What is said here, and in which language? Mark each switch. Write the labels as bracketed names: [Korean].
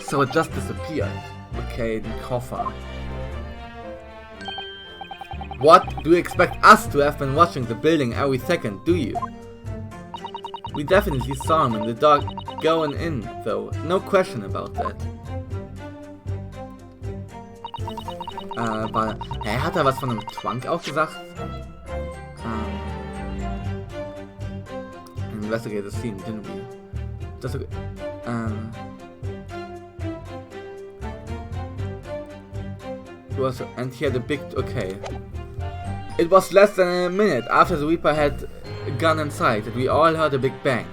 [English] So it just disappeared. Okay, the Koffer. What? Do you expect us to have been watching the building every second, do you? We definitely saw him in the dark going in, though. No question about that. [German] Aber, hat er was von einem Trunk auch gesagt? [English] Investigate the scene, didn't we? That's okay. And he had a big, okay. It was less than a minute after the Reaper had gone inside that we all heard a big bang.